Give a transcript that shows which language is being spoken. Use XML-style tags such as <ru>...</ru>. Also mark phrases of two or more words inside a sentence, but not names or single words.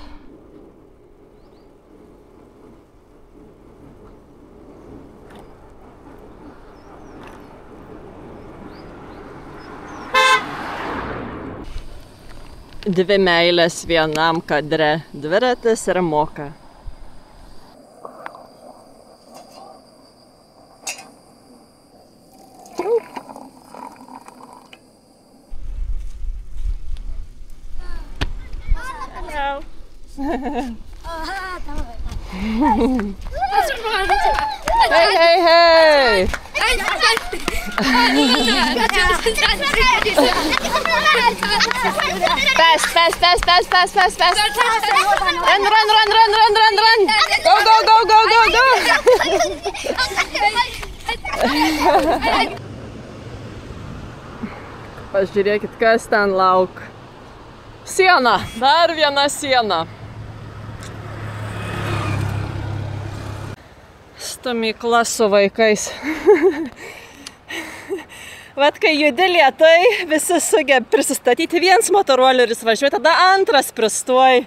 <lt>Dvi meilės vienam kadre, dviratis ir moka.</lt> <en>Hello. Hey. Fast. Run. Go.</en> <lt>Pažiūrėkit, kas ten lauk. Siena, dar viena siena. Stumykla su vaikais. Vat kai judi lėtai, visi sugeb prisistatyti, viens motoroleris važiuoja, tada antras pristuoj.</lt>